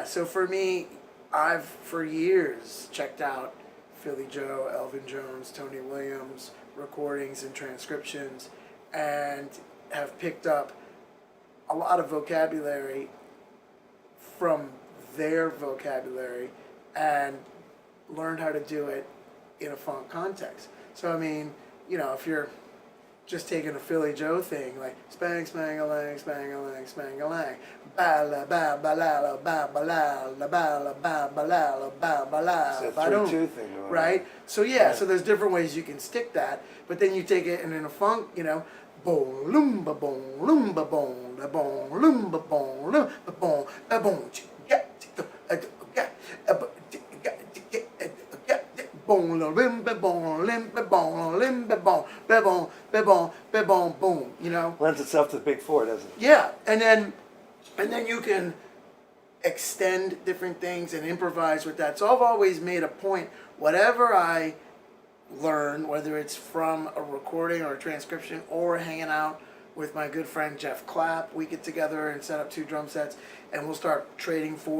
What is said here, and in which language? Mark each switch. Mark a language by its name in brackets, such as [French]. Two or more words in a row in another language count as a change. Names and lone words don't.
[English] So for me, I've for years checked out Philly Joe, Elvin Jones, Tony Williams recordings and transcriptions, and have picked up a lot of vocabulary from their vocabulary and learned how to do it in a funk context. So I mean, you know, if you're just taking a Philly Joe thing, like spang, spang-a-lang, spang-a-lang, spang-a-lang, ba-la, ba-ba-la, ba-ba-la, ba-la, ba-ba-la, ba-ba-la, It's a 3-2 thing going on. right? So yeah, so there's different ways you can stick that, but then you take it and in a funk, you know, boom, loomba, boom, loomba, boom, da, boom, loomba, boom, loomba, boom, da, boom, boom, limba, boom, limba, boom, limba, boom, ba, boom, ba, boom, ba, boom, boom. You know. Lends itself to the big four, doesn't it? Yeah, and then you can extend different things and improvise with that. So I've always made a point, whatever I learn, whether it's from a recording or a transcription or hanging out with my good friend Jeff Clapp, we get together and set up 2 drum sets, and we'll start trading fours.